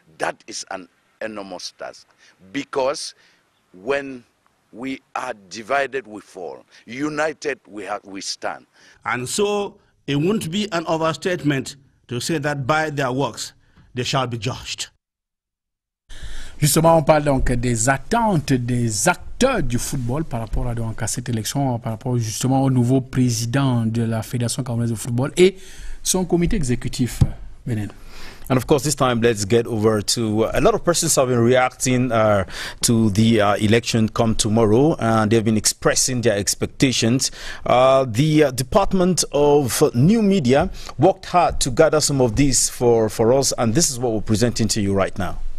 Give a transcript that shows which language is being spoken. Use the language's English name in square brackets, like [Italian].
[English] That is an enormous task, because when we are divided we fall, united we stand. And so it won't be an overstatement to say that by their works they shall be judged. [French] Justement, on parle donc des attentes des acteurs du football par rapport à cette élection, par rapport justement au nouveau président de la Fédération camerounaise de football et son comité exécutif, Benin. [English] And of course, this time, let's get over to a lot of persons have been reacting to the election come tomorrow, and they've been expressing their expectations. The Department of New Media worked hard to gather some of these for us, and this is what we're presenting to you right now.